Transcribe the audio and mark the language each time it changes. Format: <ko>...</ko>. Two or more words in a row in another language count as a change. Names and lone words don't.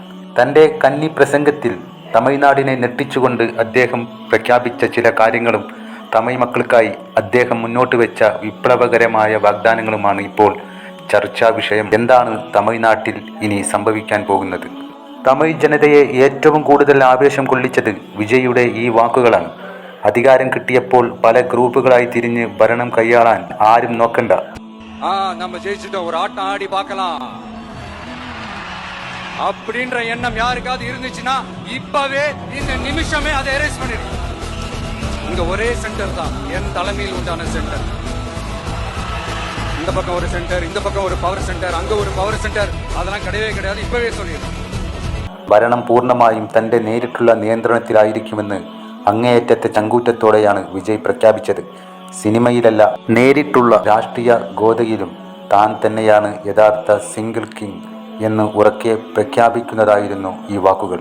<ml>തൻ്റെ കന്നി പ്രസംഗത്തിൽ തമിഴ്നാടിനെ ഞെട്ടിച്ചുകൊണ്ട് അദ്ദേഹം പ്രഖ്യാപിച്ച ചില കാര്യങ്ങളും തമിഴ് മക്കൾക്കായി അദ്ദേഹം മുന്നോട്ട് വെച്ച വിപ്ലവകരമായ വാഗ്ദാനങ്ങളുമാണ് ഇപ്പോൾ ചർച്ചാ വിഷയം. എന്താണ് തമിഴ്നാട്ടിൽ ഇനി സംഭവിക്കാൻ പോകുന്നത്? തമിഴ് ജനതയെ ഏറ്റവും കൂടുതൽ ആവേശം കൊള്ളിച്ചത് വിജയുടെ ഈ വാക്കുകളാണ്. അധികാരം കിട്ടിയപ്പോൾ പല ഗ്രൂപ്പുകളായി തിരിഞ്ഞ് ഭരണം കൈയാളാൻ ആരും നോക്കണ്ട.</ml> <ta>நம்ம ஜெயிச்சிட்டோம், ஒரு ஆட்டம் ஆடி பார்க்கலாம் அப்படின்ற எண்ணம் யாருக்காவது இருந்துச்சுன்னா இப்பவே இந்த நிமிஷமே அதை எரேஸ் பண்ணிடுங்க. இங்க ஒரே சென்டர் தான் என் தலைமையில் உண்டான சென்டர். இந்த பக்கம் ஒரு சென்டர், இந்த பக்கம் ஒரு</ta> <en>power centre,</en> <ta>அங்க ஒரு</ta> <en>power centre,</en> <ta>அதெல்லாம் கிடையவே கிடையாது. இப்பவே சொல்லிடுறேன்.</ta> <ml>ഭരണം പൂർണ്ണമായും തൻ്റെ നേരിട്ടുള്ള നിയന്ത്രണത്തിലായിരിക്കുമെന്ന് അങ്ങേയറ്റത്തെ ചങ്കൂറ്റത്തോടെയാണ് വിജയ് പ്രഖ്യാപിച്ചത്. സിനിമയിലല്ല, നേരിട്ടുള്ള രാഷ്ട്രീയ ഗോതയിലും താൻ തന്നെയാണ് യഥാർത്ഥ</ml> <en>single king</en> <ml>എന്ന് ഉറക്കെ പ്രഖ്യാപിക്കുന്നതായിരുന്നു ഈ വാക്കുകൾ.</ml>